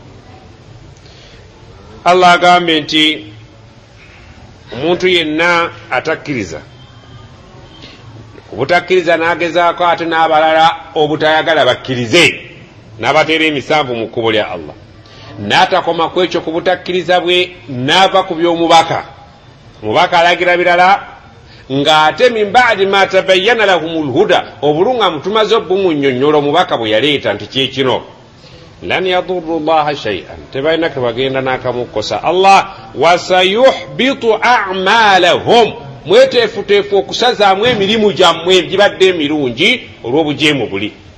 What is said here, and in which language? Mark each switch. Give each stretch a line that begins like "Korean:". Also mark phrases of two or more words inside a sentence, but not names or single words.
Ganda: Allah agambe nti omuntu yenna atakkiriza, obutakkiriza n'agezaako ate n'abalala obutayagala bakkirize, n'abateera emisanvu mu kkubo lya Allah, n'atakoma ku ekyo ku butakkiriza bwe, n'ava ku by'omubaka. Omubaka alagira birala, ng'ate
Arabic: من بعد ما تبين لهم الهدى,
Ganda: obulungamu tumaze obumunnyonnyola omubaka bwe yaleeta nti kyekino.
Arabic: لن يضروا الله شيئا,
Ganda: tebalina ke bagenda n'akamukosa Allah.
Arabic: وسيحبط أعمالهم,
Ganda: mweteefuteefu okusazaamu emirimu gyammwe gibadde emirungi olw'obujeemu buli.